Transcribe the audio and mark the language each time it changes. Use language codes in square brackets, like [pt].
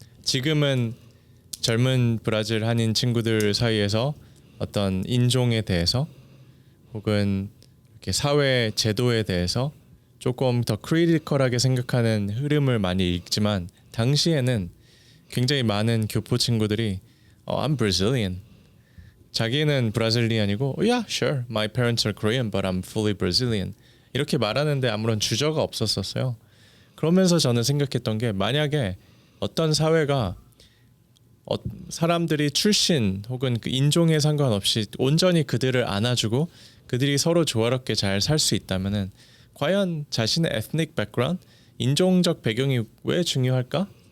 [ko] 지금은 젊은 브라질 한인 친구들 사이에서 어떤 인종에 대해서 혹은 이렇게 사회 제도에 대해서 조금 더 크리티컬하게 생각하는 흐름을 많이 읽지만 당시에는 굉장히 많은 교포 친구들이 [en] I'm Brazilian. [ko] 자기는 브라질리안이고 [en] Yeah, sure. My parents are Korean, but I'm fully Brazilian. [ko] 이렇게 말하는데 아무런 주저가 없었어요. 그러면서 저는 생각했던 게 만약에 어떤 사회가 사람들이 출신 혹은 그 인종에 상관없이 온전히 그들을 안아주고 그들이 서로 조화롭게 잘 살 수 있다면은 과연 자신의 [en] ethnic background, [ko] 인종적 배경이 왜 중요할까?